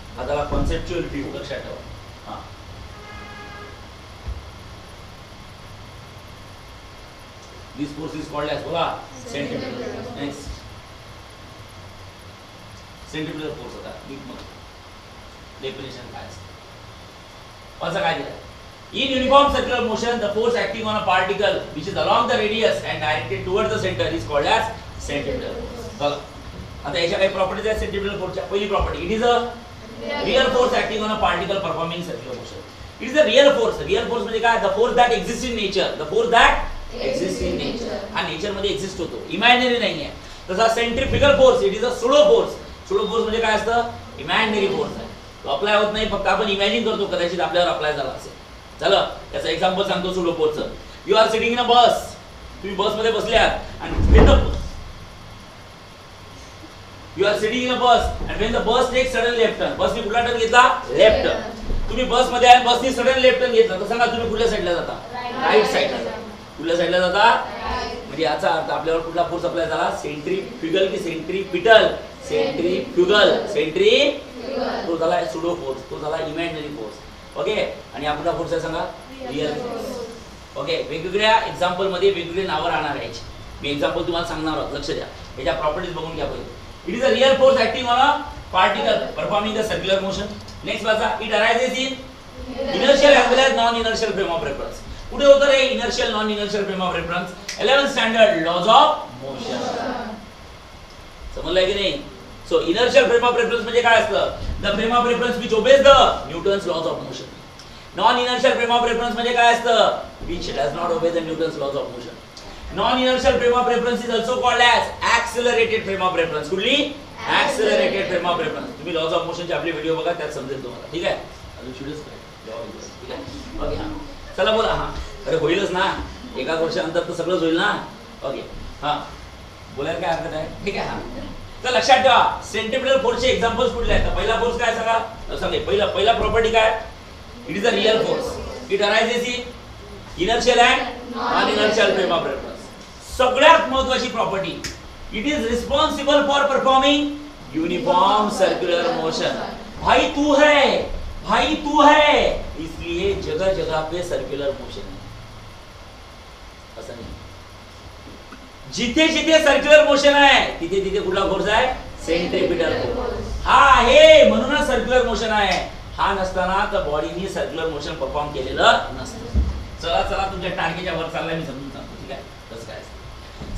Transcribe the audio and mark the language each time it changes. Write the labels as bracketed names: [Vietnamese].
[Marathi] आता conceptual view लक्षात ठेवा. हां, [English] this force is called as [Marathi] बोला सेंट्रिपिटल. नेक्स्ट सेंट्रिपिटल फोर्स होता डीप मध्ये डेफिनेशन काय असतं? असं काय दिलं? [English] In uniform circular motion, the force acting on a particle which is along the radius and directed towards the center is called as centripetal force. [Marathi] बघा आता याच्या काही प्रॉपर्टीज आहेत सेंट्रिपिटल फोर्सच्या. पहिली property, [English] It is a real force acting on a particle performing circular motion. It is a real force. Real force [Marathi] म्हणजे काय? [English] The force that exists in nature. The force that exists in nature. [Marathi] हा nature मध्ये exist होतो, imaginary नाही आहे. तसा centrifugal force [English] It is a pseudo force. [Marathi] Sudo force म्हणजे काय असतं? इमॅजिनरी फोर्स आहे. तो अप्लाय होत नाही, फक्त आपण इमॅजिन करतो कदाचित आपल्यावर अप्लाय झाला असेल. चला त्याचं एक्झाम्पल सांगतो sudo फोर्सचं. [English] You are sitting in a bus. [Marathi] तुम्ही बस मध्ये बसल्यात आणि [English] you are sitting in a bus and when the bus takes sudden left turn, [Marathi] बसने कुठला टर्न घेतला? [English] Left turn. [Marathi] तुम्ही बस मध्ये आहे, बसने सडन लेफ्ट टर्न घेतला, तर सांगा तुम्ही कुठल्या साईडला जाता? राईट साईडला. कुठल्या साईडला जाता? म्हणजे याचा अर्थ आपल्यावर कुठला फोर्स अप्लाय झाला? सेंट्रिफ्युगल की सेंट्रिपिटल? सेंट्रिफ्युगल. सेंट्रिफ्युगल. तो झाला सुडो फोर्स, तो झाला इमॅजिनरी फोर्स. ओके, आणि हा कुठला फोर्स आहे सांगा? Real force. ओके, वेगवेगळ्या एक्झाम्पल मध्ये वेगवेगळे नावं राहणार आहे. मी एक्झाम्पल तुम्हाला सांगणार आहोत, लक्ष द्या. याच्या प्रॉपर्टीज बघून घ्या पहिले. [English] It is a real force acting on a particle performing the circular motion. Next वाचा. It arises in inertial as well as non inertial frame of reference. [Marathi] कुठे होतं रे inertial non inertial frame of reference? 11th standard lodge of motion. समजलंय की नाही? [English] so inertial frame of reference [Marathi] म्हणजे काय असतं? [English] The frame of reference which obeys the Newton's laws of motion. [Marathi] Non inertial frame of reference म्हणजे काय असतं? [English] Which does not obey the Newton's laws of motion. Non inertial frame of reference is also called as accelerated frame of reference. कुठली? Accelerated frame of reference. [Marathi] तुम्ही lodge of मोशनचे आपले video बघा, त्यात समजेल तुम्हाला. ठीक आहे? अजून व्हिडिओज ठीक आहे? ओके, हां चला बोला. हां अरे होईलच ना, एका वर्षानंतर तर सगळंच होईल ना. ओके, हां बोलायला काय हरकत आहे? ठीक आहे. हां तर लक्षात ठेवा, सेंट्रिपिटल फोर्सचे एक्झाम्पल्स कुठले आहेत? पहिला फोर्स काय सांगा? सांगे पहिला प्रॉपर्टी काय? [English] It is a real force. It arises in inertial and non inertial frame of reference. [Marathi] सगळ्यात महत्त्वाची [English] Property, it is responsible for performing uniform circular motion. [Hindi] भाई तू है इसलिए जगह जगह पे सर्कुलर मोशन है. [Marathi] असं नाही, जिथे जिथे सर्क्युलर मोशन आहे तिथे तिथे कुठला फोर्स आहे? Centripetal force. हा आहे म्हणूनच सर्क्युलर मोशन आहे. हा नसताना तर बॉडीने सर्क्युलर मोशन परफॉर्म केलेलं नसतं. चला तुमच्या टार्गेटच्या वर चाललाय, मी समजून सांगतो. ठीक आहे? कसं काय असतं?